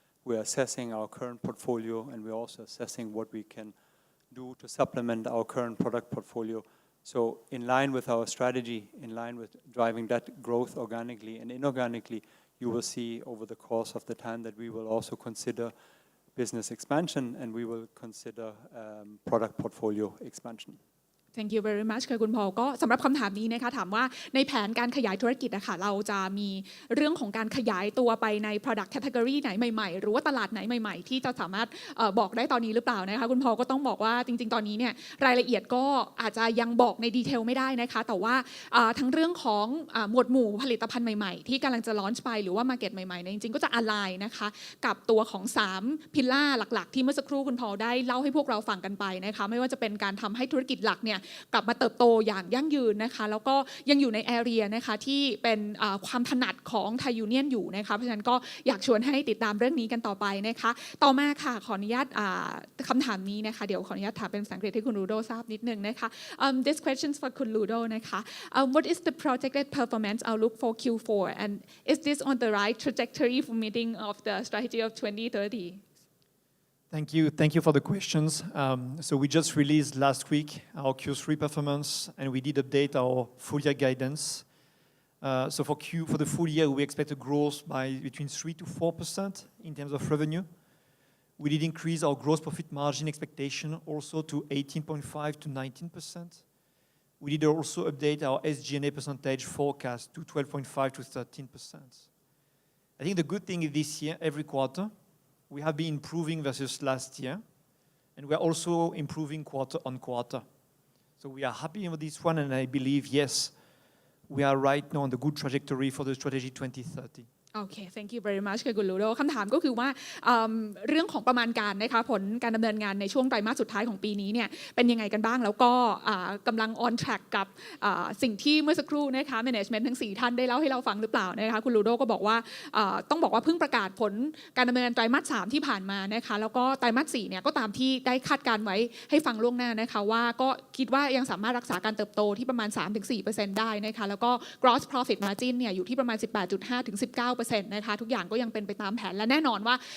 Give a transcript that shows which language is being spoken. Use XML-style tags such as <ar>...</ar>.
<en>We're assessing our current portfolio, and we're also assessing what we can do to supplement our current product portfolio. So in line with our strategy, in line with driving that growth organically and inorganically, you will see over the course of the time that we will also consider business expansion and we will consider product portfolio expansion. Thank you very much</en> <th>ค่ะคุณพอลก็สำหรับคำถามนี้นะคะถามว่าในแผนการขยายธุรกิจนะคะเราจะมีเรื่องของการขยายตัวไปใน product category ไหนใหม่ๆหรือว่าตลาดไหนใหม่ๆที่จะสามารถบอกได้ตอนนี้หรือเปล่านะคะคุณพอลก็ต้องบอกว่าจริงๆตอนนี้เนี่ยรายละเอียดก็อาจจะยังบอกในดีเทลไม่ได้นะคะแต่ว่า ทั้งเรื่องของหมวดหมู่ผลิตภัณฑ์ใหม่ๆที่กำลังจะ launch ไปหรือว่า market ใหม่ๆเนี่ยจริงๆก็จะ align นะคะกับตัวของ3 พิลล่าหลักๆที่เมื่อสักครู่คุณพอลได้เล่าให้พวกเราฟังกันไปนะคะไม่ว่าจะเป็นการทำให้ธุรกิจหลักเนี่ยกลับมาเติบโตอย่างยั่งยืนนะคะแล้วก็ยังอยู่ใน area นะคะที่เป็น ความถนัดของ Thai Union อยู่นะคะเพราะฉะนั้นก็อยากชวนให้ติดตามเรื่องนี้กันต่อไปนะคะต่อมาค่ะขออนุญาตคำถามนี้นะคะเดี๋ยวขออนุญาตถามเป็นภาษาอังกฤษให้คุณลูโดทราบนิดนึงนะคะ</th> <en>This question is for</en> <th>คุณลูโดนะคะ</th> <en>What is the projected performance outlook for Q4 and is this on the right trajectory for meeting of the strategy of 2030? Thank you for the questions. So we just released last week our Q3 performance, and we did update our full year guidance. So for the full year, we expect a growth by between 3 to 4% in terms of revenue. We did increase our gross profit margin expectation also to 18.5 to 19%. We did also update our SG&A percentage forecast to 12.5 to 13%. I think the good thing is this year, every quarter, we have been improving versus last year, and we are also improving quarter on quarter. So we are happy with this one, and I believe, yes, we are right now on the good trajectory for the strategy 2030.</en> <th>โอเค</th> <en>thank you very much</en> <th>ค่ะคุณลูโดคำถามก็คือว่าเรื่องของประมาณการนะคะผลการดำเนินงานในช่วงไตรมาสสุดท้ายของปีนี้เนี่ยเป็นยังไงกันบ้างแล้วก็กำลัง on track กับ สิ่งที่เมื่อสักครู่นะคะ management ทั้ง4ท่านได้เล่าให้เราฟังหรือเปล่านะคะคุณลูโดก็บอกว่าต้องบอกว่าเพิ่งประกาศผลการดำเนินงานไตรมาส3ที่ผ่านมานะคะแล้วก็ไตรมาส4เนี่ยก็ตามที่ได้คาดการไว้ให้ฟังล่วงหน้านะคะว่าก็คิดว่ายังสามารถรักษาการเติบโตที่ประมาณ 3-4% ได้นะคะแล้วก็ gross profit margin เนี่ยอยู่ที่ประมาณ 18.5 ถึง 19%นะคะทุกอย่างก็ยังเป็นไปตามแผนและแน่นอนว่า</th>